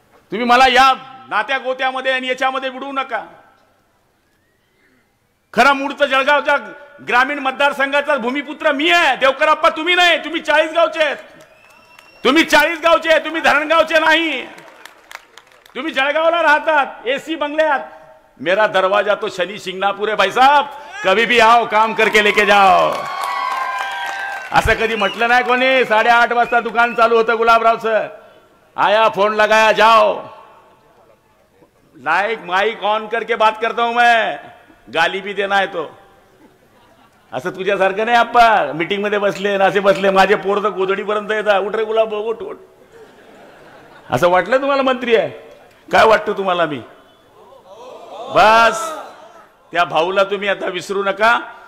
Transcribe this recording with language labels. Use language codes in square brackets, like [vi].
[mr] तुम्ही मला या नात्या गोत्यामध्ये आणि याच्यामध्ये विडू नका। खरा मूळचा जळगावच्या ग्रामीण मतदारसंघाचा भूमिपुत्र मी आहे, देवकर अप्पा तुम्ही नाही। तुम्ही 40 गावचे आहेत, तुम्ही 40 गावचे आहेत, तुम्ही धरणगावचे नाही। तुम्ही जळगावला राहतात, एसी बंगल्यात। [hi] मेरा दरवाजा तो शनी शिंगणापूर है भाई साहब, कभी भी आओ, काम करके लेके जाओ। [mr] असं कधी म्हटलं नाही कोणी। [hi] 8:30 [mr] वाजता दुकान चालू होतं गुलाबरावचं, [hi] आया फोन लगाया जाओ, लाइक माइक ऑन करके बात करता हूं मैं, गाली भी देना है तो। [mr] असं तुझ्यासारखं नाही आप्पा मीटिंग मध्ये बसले ना, असे बसले, माझे पोर तर गोधडीपर्यंत येतात, उठ रे गुलाब उठ उठ। असं वाटलं तुम्हाला मंत्री आहे? काय वाटतं तुम्हाला मी? बस त्या भाऊला तुम्ही आता विसरू नका।